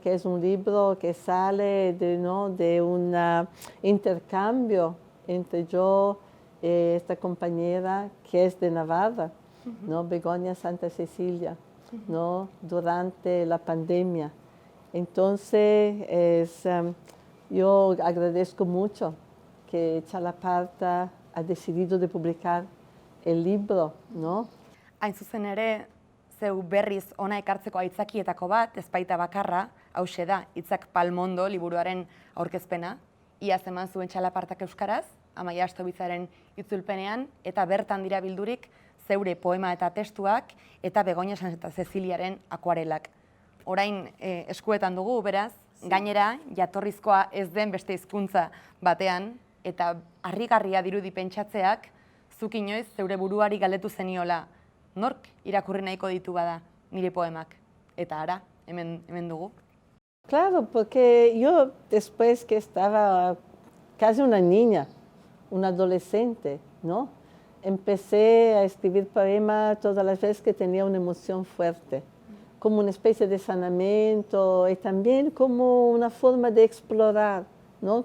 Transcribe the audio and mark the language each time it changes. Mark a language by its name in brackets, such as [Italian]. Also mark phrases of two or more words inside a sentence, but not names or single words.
[Spanish] Que es un libro que sale de un intercambio entre yo y esta compañera que es de Navarra, ¿no? Begoña Santa Cecilia, ¿no? Durante la pandemia. Entonces, yo agradezco mucho que Txalaparta ha decidido de publicar el libro, ¿no? [Basque] Hain zuzen ere, zeu berriz ona ekartzeko aitzakietako bat, ezpaita bakarra, hauxe da, Hitzak Palmondo liburuaren aurkezpena, iaz eman zuen Txalapartak euskaraz, Amaia Astobizaren itzulpenean, eta bertan dira bildurik zeure poema eta testuak, eta Begoña Santa Ceciliaren akuarelak. Orain eskuetan dugu, beraz, gainera, jatorrizkoa ez den beste hizkuntza batean, eta harrigarria dirudi pentsatzeak, zuk inoiz zeure buruari galdetu zeniola, nork irakurri nahiko ditu bada nire poemak? Eta ara, hemen dugu. [Spanish] Claro, porque yo después que estaba casi una niña, una adolescente, ¿no? Empecé a escribir poemas todas las veces que tenía una emoción fuerte, como una especie de sanamiento y también como una forma de explorar, ¿no?